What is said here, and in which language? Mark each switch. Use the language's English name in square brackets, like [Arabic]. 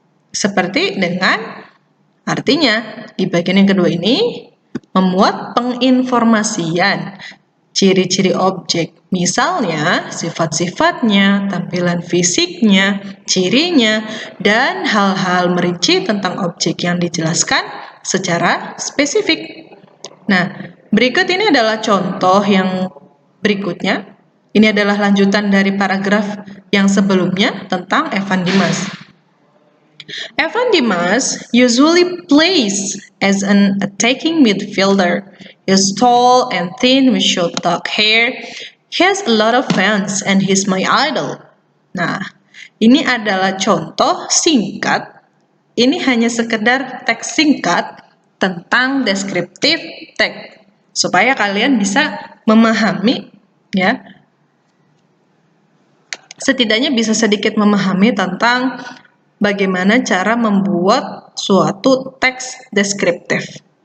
[Indonesian] Seperti dengan artinya, di bagian yang kedua ini memuat penginformasian ciri-ciri objek, misalnya sifat-sifatnya, tampilan fisiknya, cirinya, dan hal-hal merinci tentang objek yang dijelaskan secara spesifik. Nah, berikut ini adalah contoh yang berikutnya. Ini adalah lanjutan dari paragraf yang sebelumnya tentang Evan Dimas. [English] Evan Dimas usually plays as an attacking midfielder. He is tall and thin with short dark hair. He has a lot of fans and he's my idol. [Indonesian] Nah, ini adalah contoh singkat. Ini hanya sekedar teks singkat tentang deskriptif text supaya kalian bisa memahami ya. Setidaknya bisa sedikit memahami tentang bagaimana cara membuat suatu teks deskriptif.